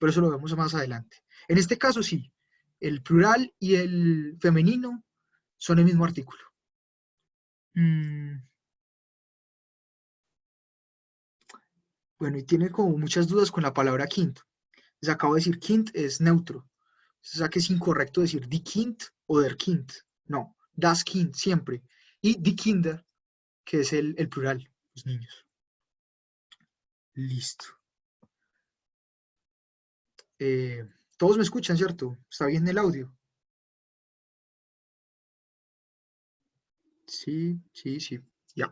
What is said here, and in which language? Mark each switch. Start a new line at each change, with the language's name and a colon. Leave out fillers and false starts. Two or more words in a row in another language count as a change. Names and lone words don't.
Spanish: pero eso lo vemos más adelante. En este caso sí, el plural y el femenino son el mismo artículo. Bueno, y tiene como muchas dudas con la palabra Kind. Les acabo de decir Kind es neutro. O sea que es incorrecto decir
German: die Kind
Spanish: o
German: der Kind.
Spanish: No,
German: das Kind
Spanish: siempre. Y
German: die Kinder,
Spanish: que es el plural, los niños. Listo. Todos me escuchan, ¿cierto? ¿Está bien el audio? Sí, sí, sí. Ya.